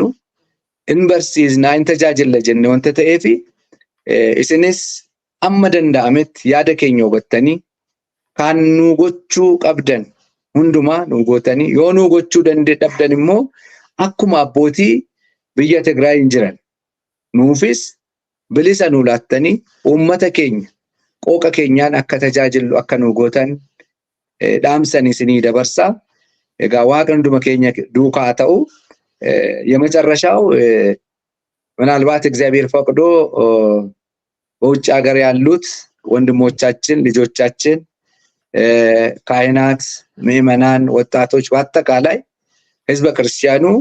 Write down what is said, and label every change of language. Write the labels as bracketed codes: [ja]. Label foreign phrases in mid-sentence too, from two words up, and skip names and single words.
[om] in barsiisnaa, in tajaajilla jenne wanta ta'eefi isinis amma danda'ametti yaada keenya hubattanii kan nu gochuu qabdan hundumaa nu gootanii yoo nu gochuu dhabdan immoo akkuma abbootii biyya Tigraay hin jiran nuufis bilisa nu laattanii uummata keenya qooqa keenyaan akka tajaajilu akka nu gootan dhaamsan isinii dabarsaa. Egaa Waaqa hunduma keenya duukaa ta'u [am] የመጨረሻው ምናልባት እግዚአብሔር ፈቅዶ በውጭ ሀገር ያሉት ወንድሞቻችን ልጆቻችን ካህናት ምዕመናን ወጣቶች በአጠቃላይ ህዝበ ክርስቲያኑ